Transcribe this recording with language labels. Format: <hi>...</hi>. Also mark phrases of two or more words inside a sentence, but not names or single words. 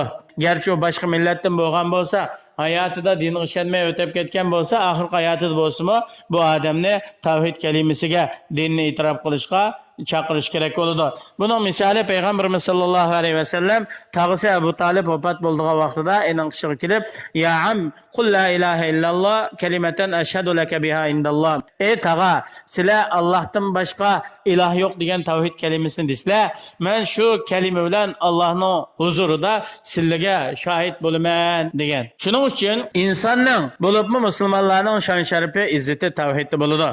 <uz>Garchi u boshqa millatdan bo'lgan bo'lsa, hayotida dinga ishonmay o'tib ketgan bo'lsa, oxirgi hayotida bo'lsa-mu, bu odamni tavhid kalimasiga, dinni e'tirof qilishga chaqirish kerak bo'ladi. Buning misoli payg'ambarimiz</uz> <ar>صلى الله عليه وسلم</ar> <uz>tag'isi Abu Talib vafot bo'lgan vaqtida ening qishiga kelib:</uz> <ar>"يا عم قل لا إله إلا الله كلمة أشهد لك بها عند الله."</ar> <uz>Ey tag'a, sizlar Allohdan boshqa iloh yo'q degan tavhid kalimasini desizlar, men shu kalima bilan Allohning huzurida sizlarga shohid bo'laman degan. Shuning uchun insonning, bo'libmi musulmonlarning shon sharifi, izzati tavhidda bo'ladi.</uz>